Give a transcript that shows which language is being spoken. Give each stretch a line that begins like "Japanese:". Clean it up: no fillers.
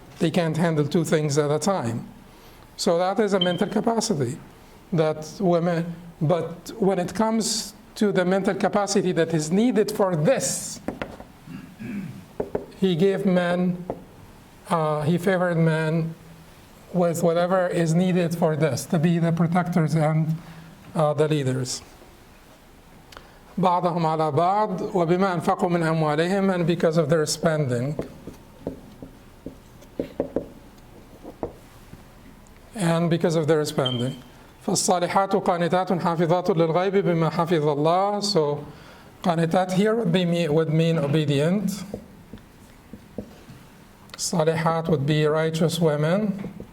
English: They can't handle two things at a time. So that is a mental capacity that women, but when it comes to the mental capacity that is needed for this, he gave men, he favored men with whatever is needed for this, to be the protectors and the leaders.
Arabic: بعضهم على بعض وبما أنفقوا من أموالهم,
English: and because of their spending. And because of their spending.
Arabic: فالصالحات قانتات حافظات للغيب بما حفظ الله.
English: So قانتات here would mean obedient. Salihat would be righteous women.